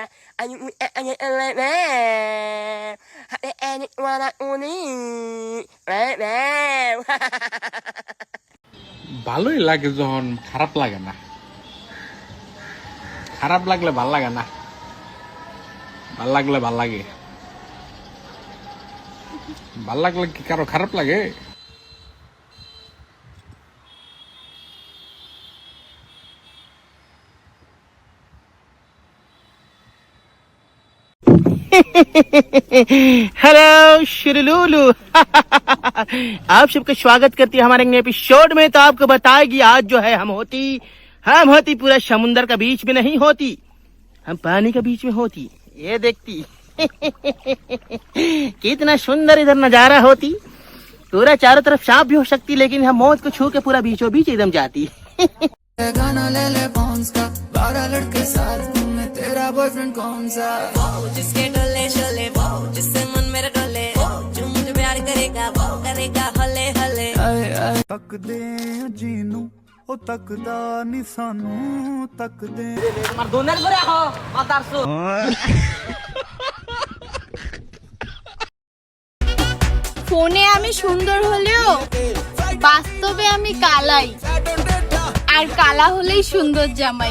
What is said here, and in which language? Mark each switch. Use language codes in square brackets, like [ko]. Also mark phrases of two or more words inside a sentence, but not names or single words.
[bn] Ayu ayu lele. Hati enik warna uni. Lele. ভালোই লাগে যখন খারাপ লাগে না, খারাপ লাগলে ভাল লাগে না, ভাল লাগলে ভাল লাগে। ভাল লাগলে কি কারো খারাপ লাগে? [hi] हेलो शुरुलुलु आप सबका स्वागत करती है हमारे नए एपिसोड में। तो आपको बताएगी आज जो है हम होती पूरा समुंदर का बीच में नहीं होती, हम पानी का बीच में होती। ये देखती कितना सुंदर इधर नजारा होती, पूरा चारों तरफ सांप भी हो सकती, लेकिन हम मौत को छू के पूरा बीचों बीच एकदम जाती। गाना ले ले बॉन्स का, 12 लड़के साथ में तेरा बॉयफ्रेंड कौन सा? जिसके डोले शोले वो जिससे मन मेरा डोले जो मुझे प्यार करेगा वो करेगा हले हले। [pa] तकदे जीनू ओ तकदा नी सानू तकदे। [bn] ফোনে আমি সুন্দর হলেও বাস্তবে আমি কালাই, আর কালা হলেই সুন্দর জামাই।